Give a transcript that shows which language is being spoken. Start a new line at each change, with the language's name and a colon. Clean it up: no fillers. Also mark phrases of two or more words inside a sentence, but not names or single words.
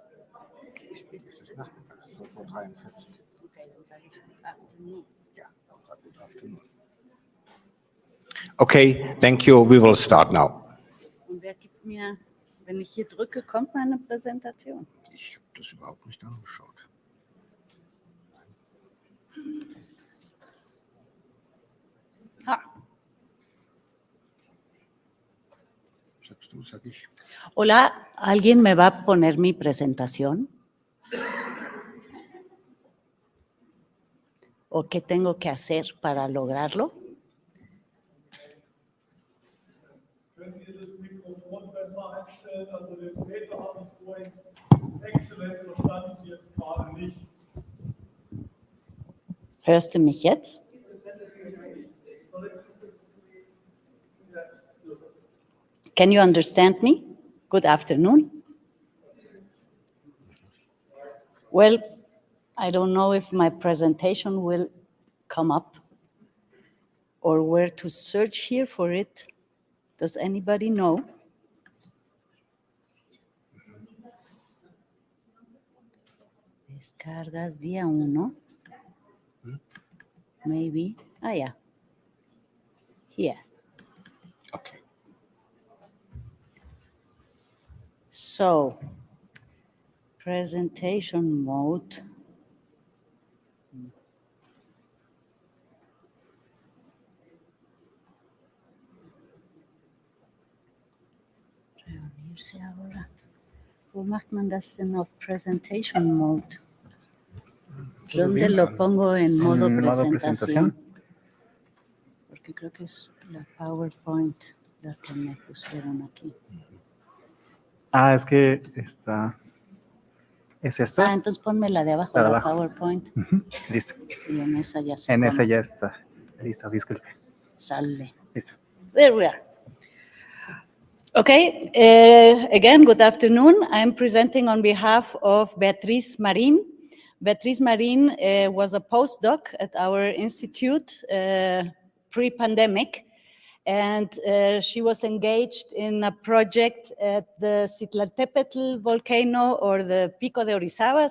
German: Wie spät ist es? Nachmittags, 12:43 Uhr. Okay, dann sage ich
English: Good Afternoon. Ja, Good Afternoon. Okay, thank you. We will start now.
German: Und wer gibt mir, wenn ich hier drücke, kommt meine Präsentation? Ich habe das überhaupt nicht angeschaut. Ha. Sagst du, sag ich.
Spanish: Hola, ¿alguien me va a poner mi presentación? ¿O qué tengo que hacer para lograrlo?
German: Können Sie das Mikrofon besser einstellen? Also den Peter habe ich vorhin exzellent verstanden, jetzt gerade nicht. Hörst du mich jetzt?
English: Can you understand me? Good afternoon. Well, I don't know if my presentation will come up or where to search here for it. Does anybody know?
Spanish: Descargas día 1.
English: Maybe. Ah, yeah. Here. Okay. So, presentation mode.
Spanish: Reunirse ahora.
German: ¿Cómo macht man das denn auf
English: Presentation Mode?
Spanish: ¿Dónde lo pongo en modo presentación? Porque creo que es la PowerPoint la que me pusieron aquí. Ah, es que esta. ¿Es esta? Ah, entonces ponme la de abajo, La de la abajo. PowerPoint. Listo. Y en esa ya se En pone. esa ya está. Listo, disculpe. Sale. Listo.
English: There we are. Okay, again, good afternoon. I'm presenting on behalf of Beatriz Marin. Beatriz Marin was a postdoc at our institute pre-pandemic, and she was engaged in a project at the Citlaltépetl volcano, or the Pico de Orizaba.